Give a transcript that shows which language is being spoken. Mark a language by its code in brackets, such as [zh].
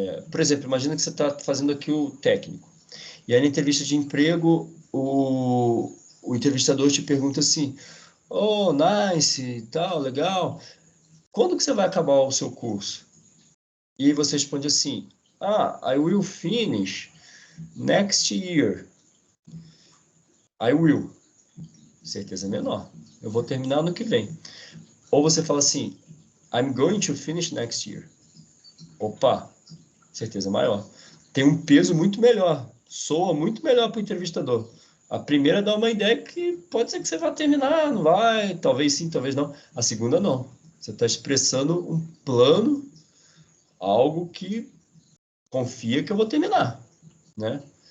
[pt] por exemplo, imagina que você está fazendo aqui o técnico. E aí na entrevista de emprego, o entrevistador te pergunta assim, oh, nice, e tal, legal. Quando que você vai acabar o seu curso? E aí você responde assim, [en] I will finish next year. I will. [pt] Certeza menor. Eu vou terminar ano que vem. [en] Ou você fala assim, I'm going to finish next year. [pt] Opa, certeza maior. Tem um peso muito melhor. Soa muito melhor para o entrevistador. A primeira dá uma ideia que pode ser que você vá terminar, não vai, talvez sim, talvez não. A segunda não. Você está expressando um plano, algo que confia que eu vou terminar, né?